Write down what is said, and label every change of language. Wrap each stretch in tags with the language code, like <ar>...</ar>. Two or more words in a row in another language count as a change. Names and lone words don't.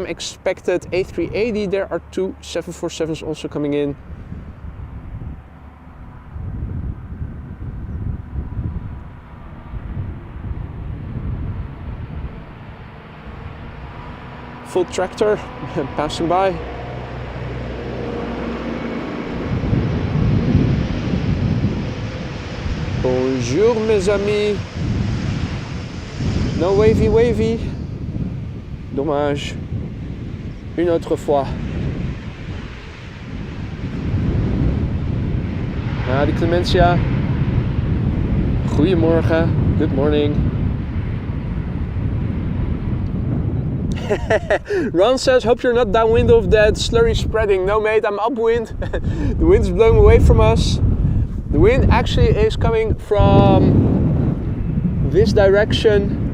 <en>expected A380, there are 2 747s also coming in. Full tractor passing by.</en> <fr>Bonjour mes amis.</fr> <en>No wavy wavy. Dommage.</en> <fr>Une autre fois.</fr> <nl>Ah, die Clementia. Goedemorgen.</nl> <en>Good morning. Ron says, hope you're not downwind of that slurry spreading. No mate, I'm upwind. The wind's blowing away from us. The wind actually is coming from this direction.</en>